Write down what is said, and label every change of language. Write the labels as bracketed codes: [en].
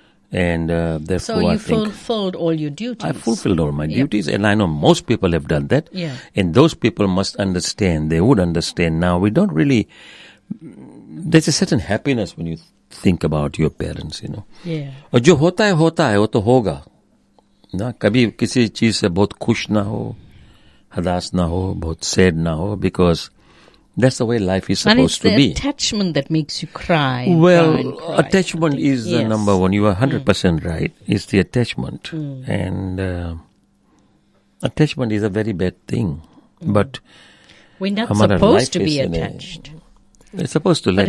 [en] And therefore, so you fulfilled all your duties. I fulfilled all my duties. And I know most people have done that. Yeah. And those people must understand. They would understand. Now, we don't really... There's a certain happiness when you think about your parents, you know. Yeah. [hi] और जो होता है होता है, वो तो होगा. ना कभी किसी चीज से बहुत खुश ना हो, हदास ना हो, बहुत sad ना हो, [en] because that's the way life is supposed to be. And it's the attachment that makes you cry. Well, attachment is the number one. You are 100% right. It's the attachment. And attachment is a very bad thing. But we're not supposed to be attached. It's supposed to let